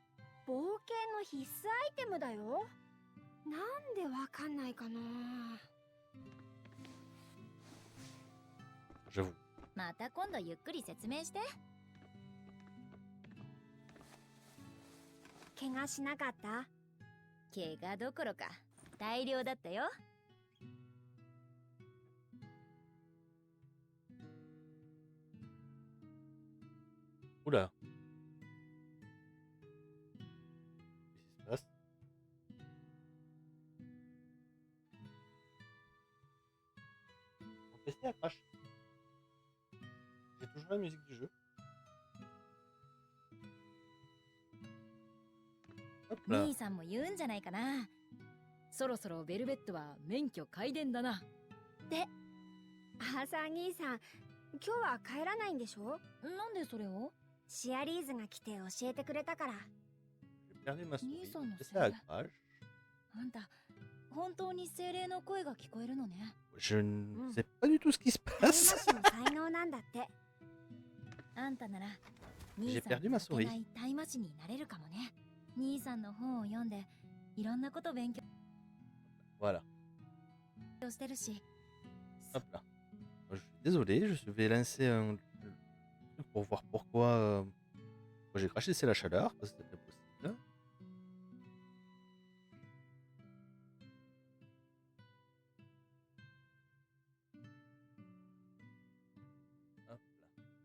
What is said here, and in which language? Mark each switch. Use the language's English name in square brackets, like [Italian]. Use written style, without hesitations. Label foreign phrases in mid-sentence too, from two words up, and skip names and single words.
[Japanese] 冒険の必須アイテムだよ。なんでわかんないかな。 [French] J'avoue. [Japanese] また今度ゆっくり説明して。怪我しなかった？怪我どころか大量だったよ。 [French] Oula. Qu'est-ce qui se passe? Mon PC a crash. J'ai toujours la musique du jeu. Hop là. [Japanese] 兄さんも言うんじゃないかな。そろそろベルベットは免許改伝だな。ってアーサー兄さん、今日は帰らないんでしょ？なんでそれを？シアリーズが来て教えてくれたから。 [French] J'ai perdu ma souris. Nissan, non, Et c'est ça vrai. crache. [Japanese] あんた本当に精霊の声が聞こえるのね。 [French] Je ne Mm. sais pas du tout ce qui se [Japanese] 大魔 [French] passe. [Japanese] 師の才能なんだって。あんたなら [French] J'ai [Japanese] 兄さん [French] perdu [Japanese] に [French] ma [Japanese] 負け [French] souris. [Japanese] ない大魔師になれるかもね。兄さんの本を読んでいろんなこと勉強 [French] Voilà. [Japanese] してるし。 [French] Hop là. Je suis désolé, je vais lancer un truc pour voir pourquoi j'ai craché. C'est la chaleur, parce que c'était possible. Hop là.